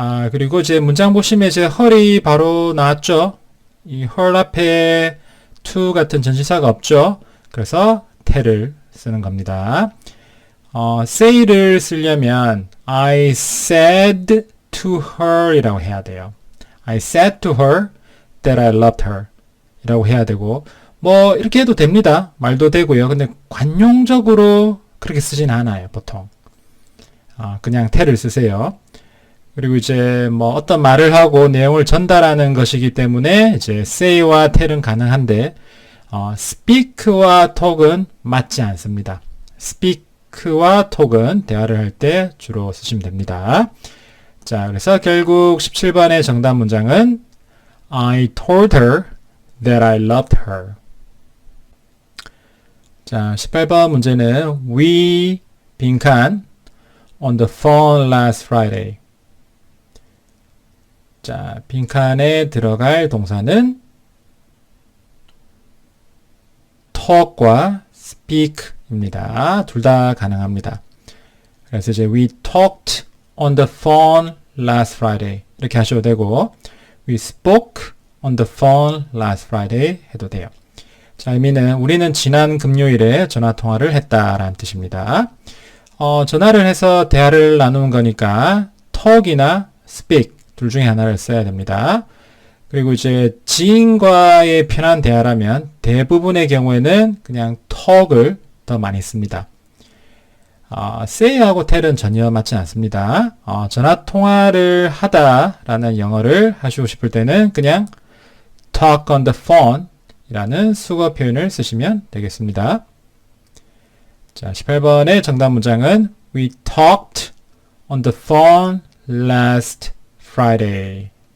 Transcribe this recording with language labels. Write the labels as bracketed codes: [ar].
[ko] 그리고 이제 문장 보시면 이제 her이 바로 나왔죠. 이 her 앞에 to 같은 전치사가 없죠. 그래서 tell을 쓰는 겁니다. say를 쓰려면 [en] I said to her [ko] 이라고 해야 돼요. [en] I said to her that I loved her [ko] 이라고 해야 되고 이렇게 해도 됩니다. 말도 되고요. 근데 관용적으로 그렇게 쓰진 않아요. 보통 그냥 tell을 쓰세요. 그리고 이제 어떤 말을 하고 내용을 전달하는 것이기 때문에 이제 say와 tell은 가능한데 speak와 talk은 맞지 않습니다. speak와 talk은 대화를 할 때 주로 쓰시면 됩니다. 자, 그래서 결국 17번의 정답 문장은 [en] I told her that I loved her. [ko] 자, 18번 문제는 [en] We 빈칸 on the phone last Friday. [ko] 자, 빈칸에 들어갈 동사는 talk과 speak입니다. 둘 다 가능합니다. 그래서 이제 [en] we talked on the phone last Friday [ko] 이렇게 하셔도 되고 [en] we spoke on the phone last Friday [ko] 해도 돼요. 자, 의미는 우리는 지난 금요일에 전화통화를 했다라는 뜻입니다. 전화를 해서 대화를 나누는 거니까 talk이나 speak 둘 중에 하나를 써야 됩니다. 그리고 이제 지인과의 편한 대화라면 대부분의 경우에는 그냥 talk을 더 많이 씁니다. say하고 tell은 전혀 맞지 않습니다. 전화 통화를 하다라는 영어를 하시고 싶을 때는 그냥 [en] talk on the phone [ko] 이라는 수거 표현을 쓰시면 되겠습니다. 자, 18번의 정답 문장은 [en] We talked on the phone last Friday.